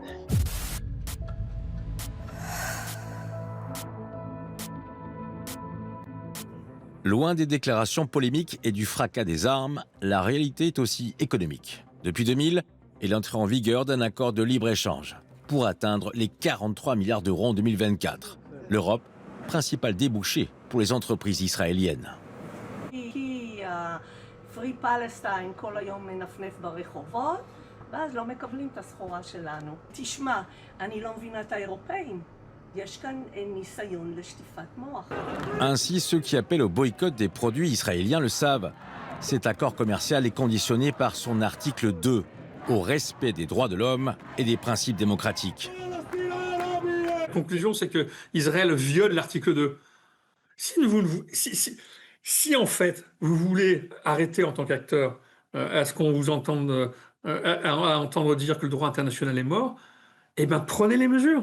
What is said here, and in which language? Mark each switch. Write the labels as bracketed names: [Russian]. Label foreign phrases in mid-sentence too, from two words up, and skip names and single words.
[French] Loin des déclarations polémiques et du fracas des armes, la réalité est aussi économique. Depuis 2000, est l'entrée en vigueur d'un accord de libre-échange pour atteindre les 43 milliards d'euros en 2024. L'Europe, principal débouché pour les entreprises israéliennes. [English] Free Palestine [Hebrew] כל היום מנפנף ברחובות, ואז לא מקבלים את הסחורה שלנו. תשמע, אני לא מבינה את האירופאים. יש כאן ניסיון לשטיפת מוח. [French] Ainsi, ceux qui appellent au boycott des produits israéliens le savent. Cet accord commercial est conditionné par son article 2, au respect des droits de l'homme et des principes démocratiques. La conclusion, c'est que Israël viole l'article 2. Si en fait vous voulez arrêter en tant qu'acteur à ce qu'on vous entende à entendre dire que le droit international est mort, eh ben prenez les mesures.